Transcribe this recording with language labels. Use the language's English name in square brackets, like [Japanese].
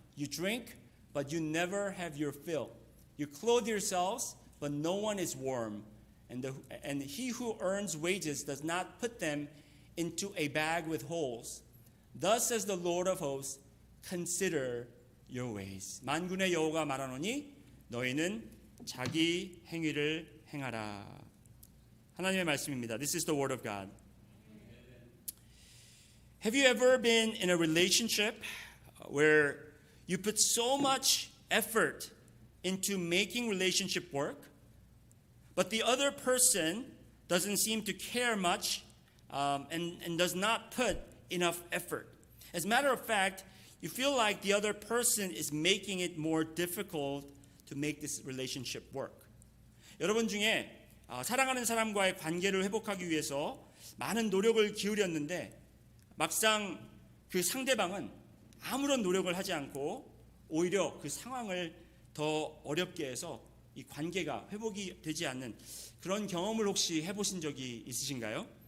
[English] You drink, but you never have your fill. You clothe yourselves, but no one is warm. And he who earns wages does not put them into a bag with holes. Thus says the Lord of hosts, consider your ways. [Korean] 만군의 여호와가 말하노니 너희는 자기 행위를 행하라. 하나님의 말씀입니다. [English] This is the word of God. Have you ever been in a relationship where you put so much effort into making relationship work, but the other person doesn't seem to care much and does not put enough effort? As a matter of fact, you feel like the other person is making it more difficult to make this relationship work. [Korean] 여러분 중에 사랑하는 사람과의 관계를 회복하기 위해서 많은 노력을 기울였는데 막상 그 상대방은 아무런 노력을 하지 않고 오히려 그 상황을 더 어렵게 해서 이 관계가 회복이 되지 않는 그런 경험을 혹시 해보신 적이 있으신가요?